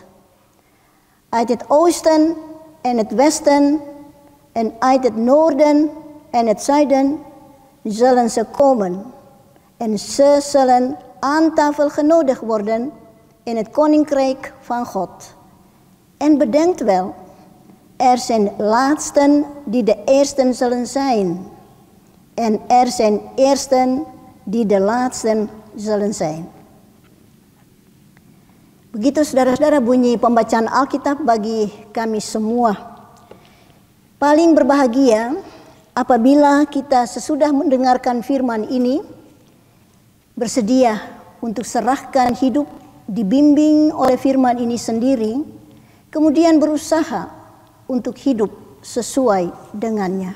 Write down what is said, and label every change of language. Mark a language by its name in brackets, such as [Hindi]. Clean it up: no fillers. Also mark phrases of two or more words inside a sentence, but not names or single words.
[Dutch] Uit het oosten en het westen en uit het noorden en het zuiden zullen ze komen en ze zullen aan tafel genodigd worden in het koninkrijk van God. En bedenkt wel, er zijn laatsten die de eersten zullen zijn, en er zijn eersten die de laatsten zullen zijn. [Indonesian] Begitu saudara-saudara bunyi pembacaan Alkitab bagi kami semua. Paling berbahagia apabila kita sesudah mendengarkan firman ini bersedia untuk serahkan hidup dibimbing oleh firman ini sendiri, kemudian berusaha untuk hidup sesuai dengannya.